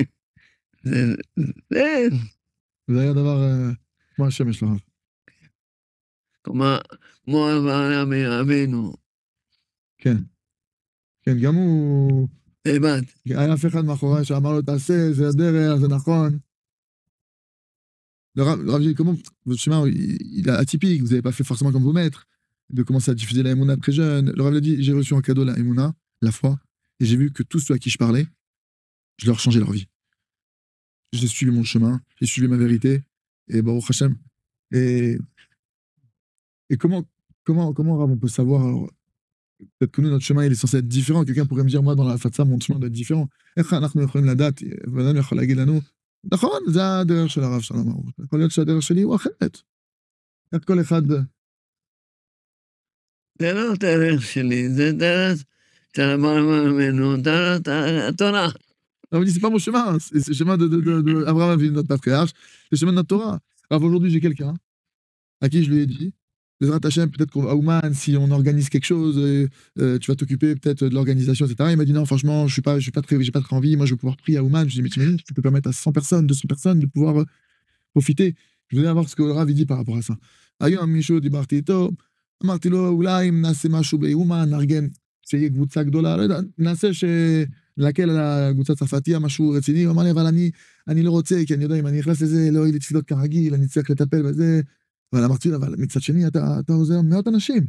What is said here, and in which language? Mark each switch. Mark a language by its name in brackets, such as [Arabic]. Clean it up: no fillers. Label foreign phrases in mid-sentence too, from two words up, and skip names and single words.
[Hebrew] זה היה דבר כמו השמש לרב. כמו אברהם אבינו. כן. כן, גם הוא... לבד. היה אף אחד מאחורי שאמר לו, תעשה, זה הדרך, זה נכון. [French] Le Rav dit comment, le chemin, il est atypique, vous n'avez pas fait forcément comme vos maîtres, de commencer à diffuser la Emouna très jeune. Le Rav lui dit, j'ai reçu en cadeau la Emouna, la foi, et j'ai vu que tous ceux à qui je parlais, je leur changeais leur vie. J'ai suivi mon chemin, j'ai suivi ma vérité, et [Hebrew] ברוך השם. [French] Et comment, Rav, on peut savoir, alors, peut-être que nous, notre chemin, il est censé être différent. Quelqu'un pourrait me dire, moi, dans la Fatsa, mon chemin doit être différent. [Hebrew] נכון, זה הדרך של הרב שלום ארוך. יכול להיות שהדרך שלי הוא אחרת. איך כל אחד... זה לא דרך שלי, זה דרך של אברהם אבינו, דרך התורה. [French] Alors, c'est pas mon chemin, c'est le chemin d'Abraham Avinu, notre patriarche, c'est le chemin de notre Torah. Alors aujourd'hui, j'ai quelqu'un à qui je lui ai dit, [Hebrew] בעזרת השם, [French] peut-être qu'à Ouman, si on organise quelque chose, tu vas t'occuper peut-être de l'organisation, etc. Il m'a dit non, franchement, j'ai pas très envie, moi je veux pouvoir prier à Ouman. Je lui ai dit, mais t'imagines, tu peux permettre à 100 personnes, 200 personnes de pouvoir profiter. Je voulais voir ce que le Rav dit par rapport à ça. [Hebrew] Ayom Michaud דיברתי איתו, אמרתי לו, אולי אם נעשה משהו באומן, נארגן, שיהיה קבוצה גדולה, לא יודע, נעשה להקל על הקבוצה הצרפתייה, משהו רציני. הוא אמר לי, אבל אני לא רוצה, כי אני יודע, אם אני נכנס לזה, לא יהיה לי תפילות כרגיל, אני צריך לטפל בזה. אבל אמרתי לו, אבל מצד שני, אתה עוזר מאות אנשים.